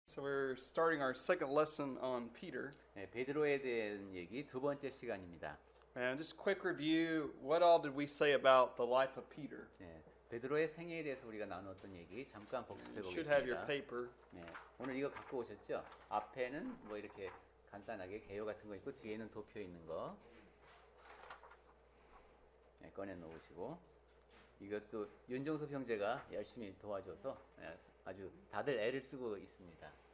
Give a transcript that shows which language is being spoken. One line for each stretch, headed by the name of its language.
English: So we're starting our second lesson on Peter.
Korean: 네, 베드로에 대한 얘기 두 번째 시간입니다.
English: And just quick review, what all did we say about the life of Peter?
Korean: 네, 베드로의 생애에 대해서 우리가 나눴던 얘기 잠깐 복습해
English: You should have your
Korean: 보겠습니다.
English: paper.
Korean: 네, 오늘 이거 갖고 오셨죠? 앞에는 뭐 이렇게 간단하게 개요 같은 거 있고 뒤에는 도표 있는 거 네, 꺼내 놓으시고 이것도 윤종섭 형제가 열심히 도와줘서 아주 다들 애를 쓰고 있습니다.